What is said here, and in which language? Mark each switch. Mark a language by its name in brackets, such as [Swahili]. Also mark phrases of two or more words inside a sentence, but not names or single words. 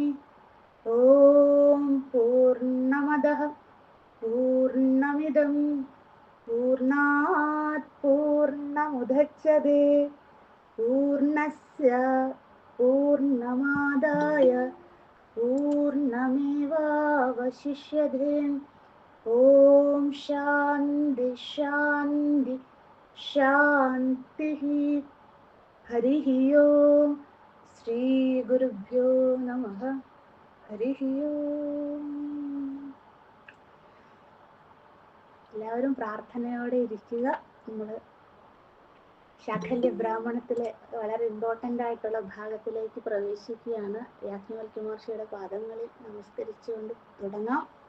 [Sanskrit] ॐ पूर्णमदः पूर्णमिदं पूर्णात् पूर्णमुदच्यते पूर्णस्य पूर्णमादाय पूर्णमेवावशिष्यते। ॐ शान्ति शान्ति शान्तिः। हरिः ओम् श्रीगुरुभ्यो नमः। हरिः ओम्. [Malayalam] എല്ലാവരും പ്രാർത്ഥനയോടെ ഇരിക്കുക. നമ്മൾ ശാഖല്യ ബ്രാഹ്മണത്തിലെ വളരെ ഇമ്പോർട്ടൻ്റ് ആയിട്ടുള്ള ഭാഗത്തിലേക്ക് പ്രവേശിക്കുകയാണ്. യാജ്ഞവൽക്യ മഹർഷിയുടെ പാദങ്ങളിൽ നമസ്കരിച്ചുകൊണ്ട് തുടങ്ങാം.